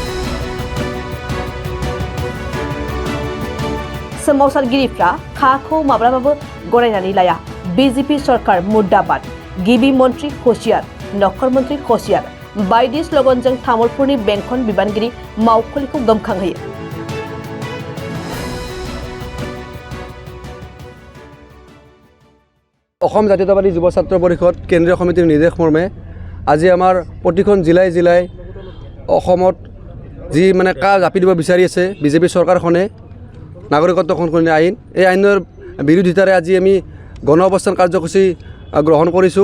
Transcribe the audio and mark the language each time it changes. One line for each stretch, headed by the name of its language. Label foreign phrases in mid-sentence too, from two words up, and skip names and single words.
Bodo: सोमावसारगिरिफ्रा खाखौ माब्लाबाबो गनायनानै लाया।
Hindi: बीजेपी सरकार मुर्दाबाद,
Bodo: गिबि मन्त्रि हुसियार, नखर मन्त्रि हुसियार बायदि स्ल'गानजों तामुलपुरनि बेंखन बिबानगिरि मावखुलिखौ गोमखांहोयो।
Assamese: অসম জাতীয়তাবাদী যুৱ ছাত্ৰ পৰিষদ কেন্দ্ৰীয় সমিতিৰ নিৰ্দেশ মৰ্মে আজি আমাৰ প্ৰতিখন জিলাই জিলাই অসমত যি কা জাপি দিব বিচাৰি আছে বিজেপি চৰকাৰখনে নাগৰিকত্ব সংশোধনী আইন, এই আইনৰ বিৰোধিতাৰে আজি আমি গণ অৱস্থান কাৰ্যসূচী গ্ৰহণ কৰিছোঁ।